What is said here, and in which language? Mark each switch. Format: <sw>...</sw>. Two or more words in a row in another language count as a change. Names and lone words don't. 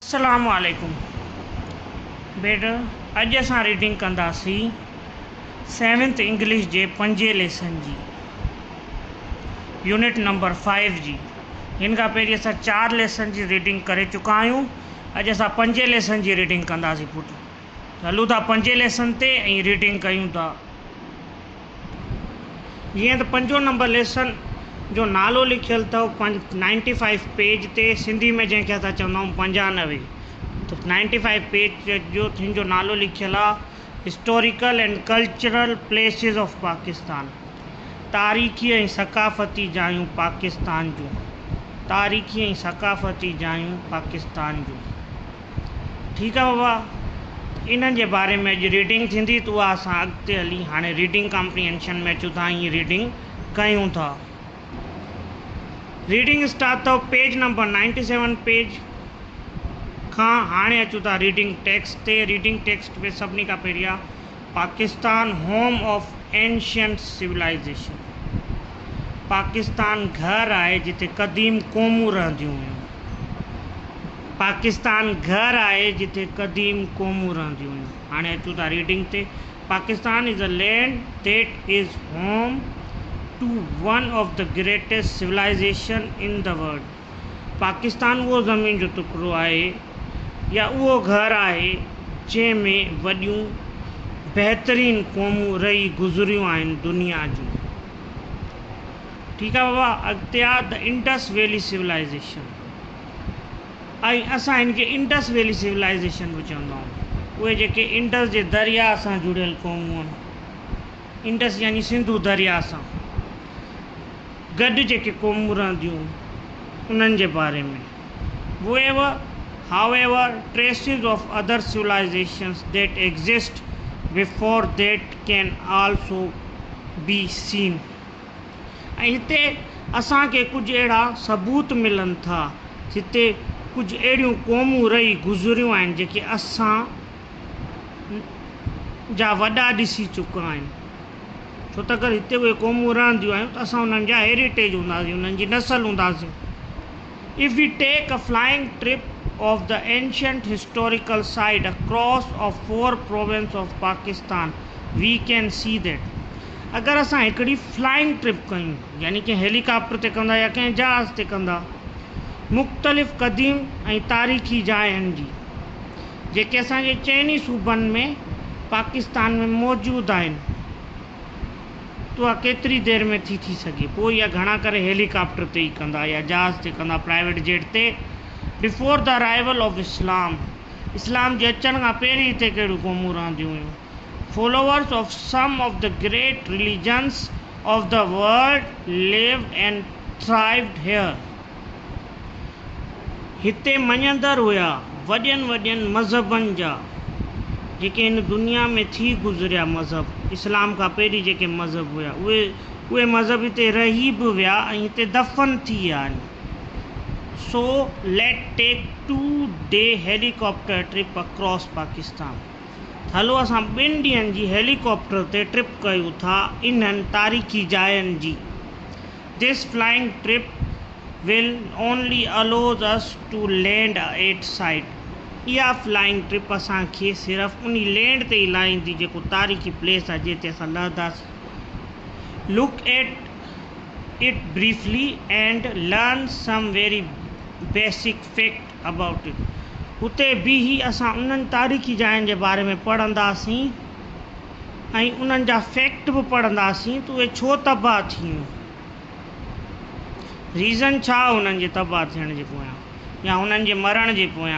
<ar>السلام عليكم</ar> <sd>बेटा। अॼु असां रीडिंग कंदासीं 7th इंग्लिश जे 5 लेसन जी यूनिट नंबर 5 जी। हिन खां पहिरीं असां 4 लेसन जी रीडिंग करे चुका आहियूं। अॼु असां 5 लेसन जी रीडिंग कंदासीं पुट। हलूं था 5 लेसन ते ऐं रीडिंग कयूं था। जीअं त 5 नंबर लेसन जो नालो लिखियल अथव 95 पेज ते, सिंधी में जंहिंखे असां चवंदा आहियूं 95। तो 95 पेज जो थिन जो नालो लिखियल आहे</sd> <en>historical and cultural places of Pakistan.</en> <sd>तारीख़ी ऐं सक़ाफ़ती जायूं पाकिस्तान जूं। तारीख़ी ऐं सक़ाफ़ती जायूं पाकिस्तान जूं। ठीकु आहे बाबा। इन्हनि जे बारे में अॼु रीडिंग थींदी त उहा असां अॻिते हली हाणे</sd> <en>reading comprehension</en> <sd>में अचूं था, हीअं रीडिंग कयूं था।</sd> <en>reading start</en> <sd>अथव</sd> <en>page number</en> <sd>97 पेज खां। हाणे अचूं था</sd> <en>reading text</en> <sd>ते।</sd> <en>reading text</en> <sd>में सभिनी खां पहिरीं आहे</sd> <en>Pakistan home of ancient civilization.</en> <sd>पाकिस्तान घर आहे जिते क़दीम क़ौमूं रहंदियूं हुयूं। पाकिस्तान घर आहे जिते क़दीम क़ौमूं रहंदियूं हुयूं। हाणे अचूं था रीडिंग ते।</sd> <en>Pakistan is a land that is home to one of the greatest civilization in the world.</en> <sd>पाकिस्तान उहो ज़मीन जो टुकड़ो आहे या उहो घर आहे जंहिंमें वॾियूं बहितरीन क़ौमूं रही गुज़रियूं आहिनि दुनिया जूं। ठीकु आहे बाबा। अॻिते आहे</sd> <en>the Indus Valley civilization.</en> <sd>ऐं असां हिनखे</sd> <en>Indus Valley civilization</en> <sd>बि चवंदा आहियूं। उहे जेके इंडस जे दरिया सां जुड़ियल क़ौमूं आहिनि, इंडस यानी सिंधु दरिया सां गॾु जेके क़ौमूं रहंदियूं उन्हनि जे बारे में।</sd> <en>However, traces of other civilizations that exist before that can also be seen।</en> <sd>ऐं हिते असांखे कुझु अहिड़ा सबूत मिलनि था जिते कुझु अहिड़ियूं क़ौमूं रही गुज़रियूं आहिनि जेके असां जा वॾा ॾिसी चुका आहिनि। छो त अगरि हिते उहे क़ौमूं रहंदियूं आहियूं त असां उन्हनि जा हेरिटेज हूंदासीं, उन्हनि जी नसल हूंदासीं।</sd> <en>If we take a flying trip of the ancient historical site across of 4 provinces of Pakistan, we can see that।</en> <sd>अगर असां हिकिड़ी</sd> <en>flying trip</en> <sd>कयूं यानी कि हेलीकॉप्टर ते कंदा या कंहिं जहाज़ ते कंदा मुख़्तलिफ़ क़दीम ऐं तारीख़ी जाइनि जी जेके असांजे चइनी सूबनि में पाकिस्तान में मौजूदु आहिनि, तो उहा केतिरी देर में थी सघे। पोइ इहा घणा करे हेलीकॉप्टर ते ई कंदा या जहाज़ ते कंदा,</sd> <en>private jet</en> <sd>ते।</sd> <en>before the arrival of Islam.</en> <sd>इस्लाम जे अचण खां पहिरीं हिते कहिड़ियूं क़ौमूं रहंदियूं हुयूं।</sd> <en>followers of some of the great religions of the world lived and thrived here.</en> <sd>हिते मञंदड़ हुया वॾनि वॾनि मज़हबनि जा जेके हिन दुनिया में थी गुज़रिया। मज़हब इस्लाम खां पहिरीं जेके मज़हब हुया उहे मज़हब हिते रही बि विया ऐं हिते दफ़न थी विया आहिनि।</sd> <en>so let take 2-day helicopter trip across Pakistan.</en> <sd>हलो असां 2 ॾींहंनि जी हेलीकॉप्टर ते ट्रिप कयूं था इन्हनि तारीख़ी जाइनि जी।</sd> <en>this flying trip will only allows us to land at site.</en> <sd>इहा</sd> <en>flying trip</en> <sd>असांखे सिर्फ़ु उन लैंड ते ई लाहींदी जेको तारीख़ी प्लेस आहे जिते असां लहंदासीं।</sd> <en>look at it briefly and learn some very basic fact about it.</en> <sd>हुते बि ही असां उन्हनि तारीख़ी जाइनि जे बारे में पढ़ंदासीं ऐं उन्हनि जा फैक्ट बि पढ़ंदासीं त उहे छो तबाह थियूं, रीज़न छा उन्हनि जे तबाह थियण जे पोयां या हुननि जे मरण जे पोयां।</sd>